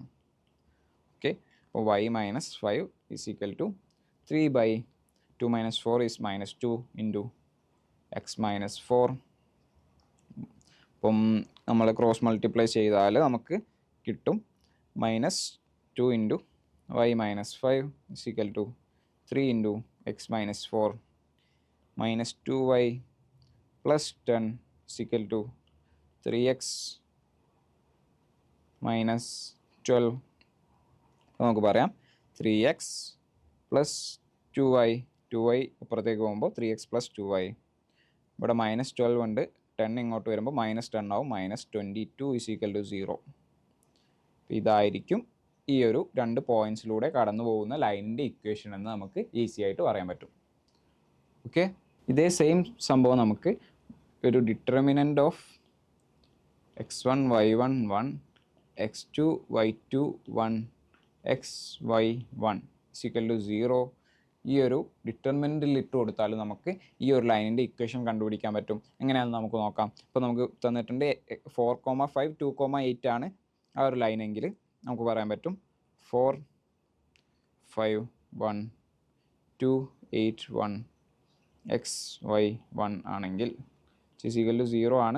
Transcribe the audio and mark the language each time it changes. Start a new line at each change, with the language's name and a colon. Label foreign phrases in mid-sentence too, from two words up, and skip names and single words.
Malayalam: ഓക്കെ, അപ്പോൾ y - 5 = 3/2 - 4 is -2 × x - 4. അപ്പം നമ്മൾ
English: cross multiply
Malayalam: ചെയ്താൽ നമുക്ക് കിട്ടും -2 × y - 5 = 3 × x - 4 -2y + 10 = 3x - 12. നമുക്ക് പറയാം 3x + 2y. 2y അപ്പുറത്തേക്ക് പോകുമ്പോൾ 3x + 2y. ഇവിടെ -12 ഉണ്ട്. 10 ഇങ്ങോട്ട് വരുമ്പോൾ -10 ആവും. -22 = 0. ഇതായിരിക്കും ഈ ഒരു 2 പോയിൻറ്റ്സിലൂടെ കടന്നു പോകുന്ന ലൈനിൻ്റെ ഇക്വേഷൻ എന്ന് നമുക്ക് ഈസി ആയിട്ട് പറയാൻ പറ്റും. ഓക്കെ, ഇതേ സെയിം സംഭവം നമുക്ക് ഒരു
English: determinant of
Malayalam: x1 y1 1 x2 y2 1 x y1 = 0 ഈ ഒരു ഡിറ്റർമിനൻറ്റിൽ ഇട്ട് കൊടുത്താൽ നമുക്ക് ഈ ഒരു ലൈനിൻ്റെ ഇക്വേഷൻ കണ്ടുപിടിക്കാൻ പറ്റും. എങ്ങനെയാണെന്ന് നമുക്ക് നോക്കാം. ഇപ്പോൾ നമുക്ക് തന്നിട്ടുണ്ട് 4,5 2,8 ആണ് ആ ഒരു ലൈനെങ്കിൽ നമുക്ക് പറയാൻ പറ്റും 4 5 1 2 8 1 x y 1 ആണെങ്കിൽ = 0 ആണ്.